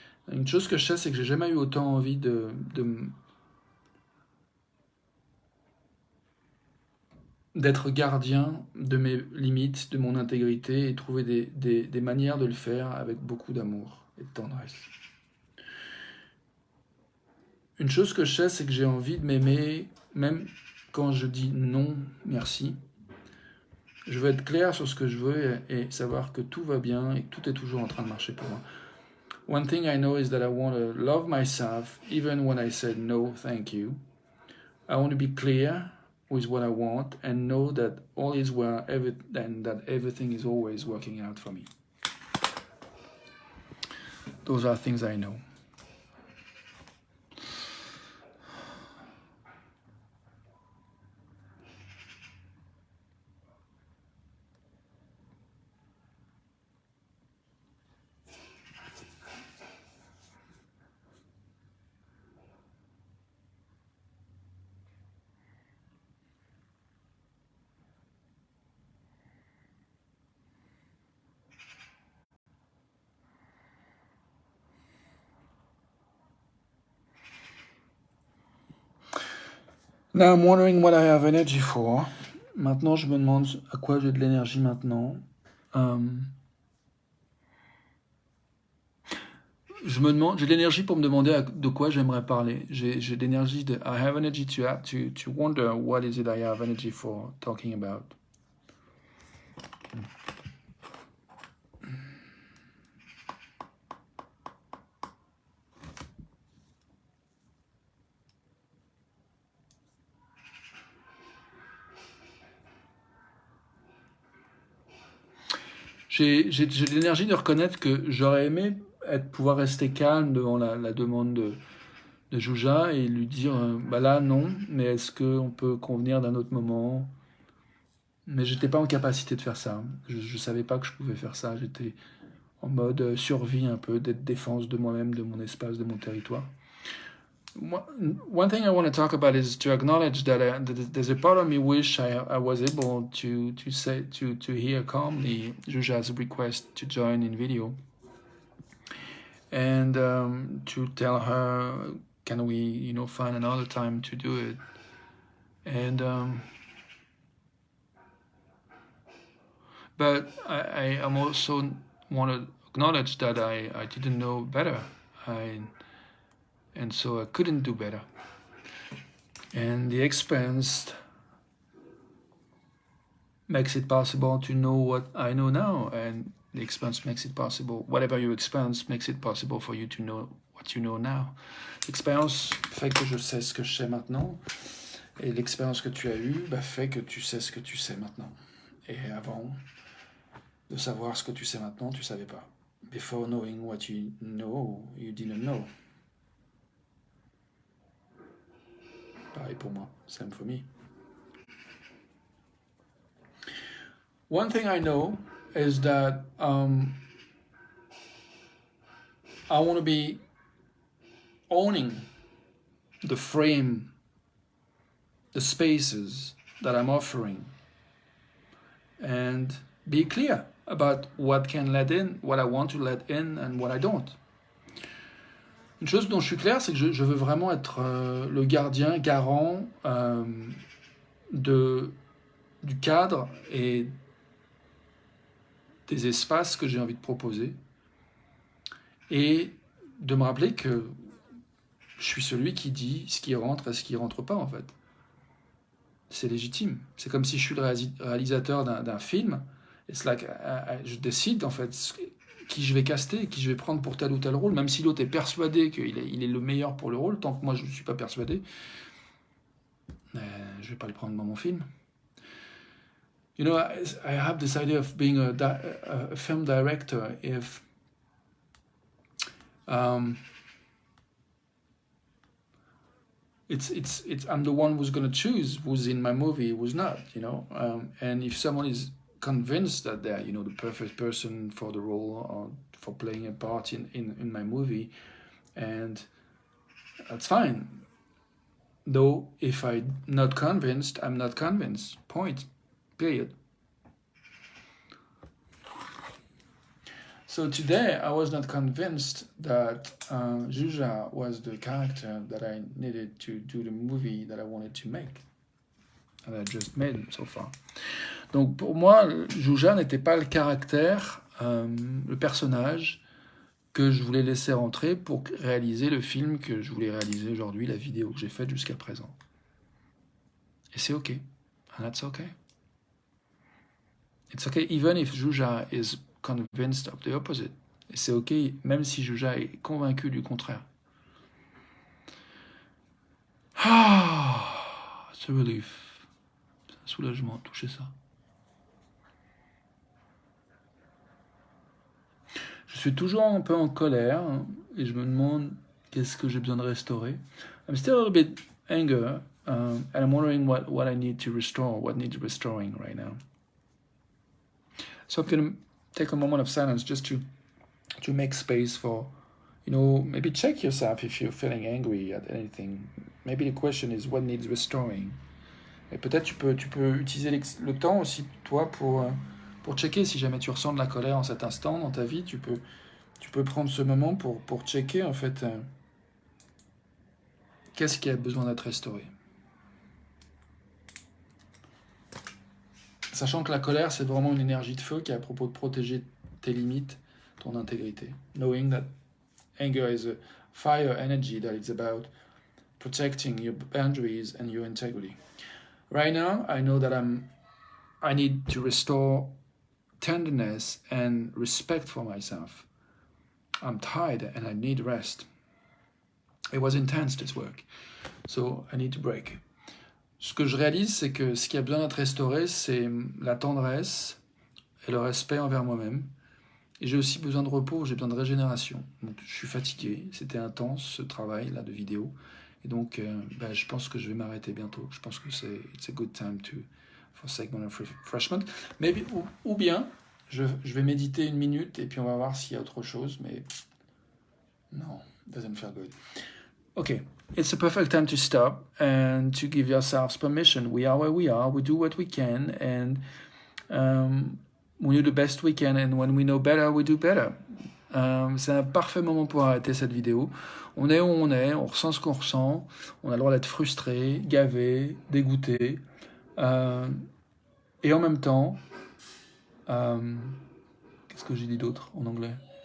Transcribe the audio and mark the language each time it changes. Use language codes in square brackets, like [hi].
[fr] Une chose que je sais, c'est que j'ai jamais eu autant envie d'être gardien de mes limites, de mon intégrité, et trouver des manières de le faire avec beaucoup d'amour et de tendresse. Une chose que je sais, c'est que j'ai envie de m'aimer, même quand je dis non, merci. Je veux être clair sur ce que je veux et savoir que tout va bien et que tout est toujours en train de marcher pour moi. [en] One thing I know is that I want to love myself even when I said no, thank you. I want to be clear with what I want and know that all is well and that everything is always working out for me. Those are things I know. Now I'm wondering what I have energy for. [fr] Maintenant, je me demande à quoi j'ai de l'énergie maintenant. Je me demande, j'ai de l'énergie pour me demander de quoi j'aimerais parler. J'ai de l'énergie de [en] I have energy to wonder what is it I have energy for talking about. [fr] J'ai de l'énergie de reconnaître que j'aurais aimé pouvoir rester calme devant la demande de Jouja et lui dire bah là non, mais est-ce qu'on peut convenir d'un autre moment? Mais j'étais pas en capacité de faire ça. Je savais pas que je pouvais faire ça. J'étais en mode survie un peu, d'être défense de moi-même, de mon espace, de mon territoire. [en] One thing I want to talk about is to acknowledge that there's a part of me wish I was able to hear calmly Juja's request to join in video and to tell her, can we find another time to do it? And but I also want to acknowledge that I didn't know better. And so I couldn't do better. And the experience makes it possible to know what I know now, and the experience makes it possible, whatever you experience makes it possible for you to know what you know now. [fr] L'expérience fait que je sais ce que je sais maintenant, et l'expérience que tu as eue fait que tu sais ce que tu sais maintenant. Et avant de savoir ce que tu sais maintenant, tu savais pas. [en] Before knowing what you know, you didn't know. [fr] Pareil pour moi, [en] same for me. One thing I know is that I want to be owning the frame, the spaces that I'm offering, and be clear about what can let in, what I want to let in, and what I don't. [fr] Une chose dont je suis clair, c'est que je veux vraiment être le gardien, garant du cadre et des espaces que j'ai envie de proposer, et de me rappeler que je suis celui qui dit ce qui rentre et ce qui rentre pas, en fait. C'est légitime. C'est comme si je suis le réalisateur d'un film. [en] It's like, [fr] je décide en fait qui je vais caster, qui je vais prendre pour tel ou tel rôle, même si l'autre est persuadé qu'il est le meilleur pour le rôle, tant que moi je ne suis pas persuadé, je ne vais pas le prendre dans mon film. [en] You know, I have this idea of being a film director if I'm the one who's going to choose who's in my movie, who's not, you know. And if someone is convinced that they're, you know, the perfect person for the role or for playing a part in my movie, and that's fine. Though, if I'm not convinced, I'm not convinced. Point. Period. So today, I was not convinced that Juja was the character that I needed to do the movie that I wanted to make, and I just made so far. [fr] Donc pour moi, Juja n'était pas le caractère, le personnage que je voulais laisser rentrer pour réaliser le film que je voulais réaliser aujourd'hui, la vidéo que j'ai faite jusqu'à présent. Et c'est OK. [en] And that's OK. It's OK even if Juja is convinced of the opposite. [fr] Et c'est OK même si Juja est convaincu du contraire. Ah, c'est un relief. C'est un soulagement, toucher ça. Je suis toujours un peu en colère et je me demande qu'est-ce que j'ai besoin de restaurer. [en] I'm still a little bit angry and I'm wondering what I need to restore, what needs restoring right now. So I'm going to take a moment of silence just to make space for, you know, maybe check yourself if you're feeling angry at anything. Maybe the question is what needs restoring. [fr] Et peut-être tu peux utiliser le temps aussi, toi, pour checker si jamais tu ressens de la colère en cet instant dans ta vie. Tu peux prendre ce moment pour checker, en fait, qu'est-ce qui a besoin d'être restauré. Sachant que la colère, c'est vraiment une énergie de feu qui est à propos de protéger tes limites, ton intégrité. [en] Knowing that anger is a fire energy, that it's about protecting your boundaries and your integrity. Right now, I know that I need to restore tenderness and respect for myself. I'm tired and I need rest. It was intense, this work, so I need to break. [fr] Ce que je réalise, c'est que ce qui a besoin d'être restauré, c'est la tendresse et le respect envers moi-même. Et j'ai aussi besoin de repos, j'ai besoin de régénération. Donc, je suis fatigué, c'était intense ce travail-là de vidéo. Et donc, je pense que je vais m'arrêter bientôt. Je pense que [en] it's a good time for segment of refreshment. Maybe, [fr] ou bien, je vais méditer 1 minute et puis on va voir s'il y a autre chose. Mais non, [en] doesn't feel good. Okay, it's a perfect time to stop and to give yourselves permission. We are where we are, we do what we can, and we do the best we can, and when we know better, we do better. [fr] C'est un parfait moment pour arrêter cette vidéo. On est où on est, on ressent ce qu'on ressent, on a le droit d'être frustré, gavé, dégoûté, et en même temps, qu'est-ce que j'ai dit d'autre en anglais?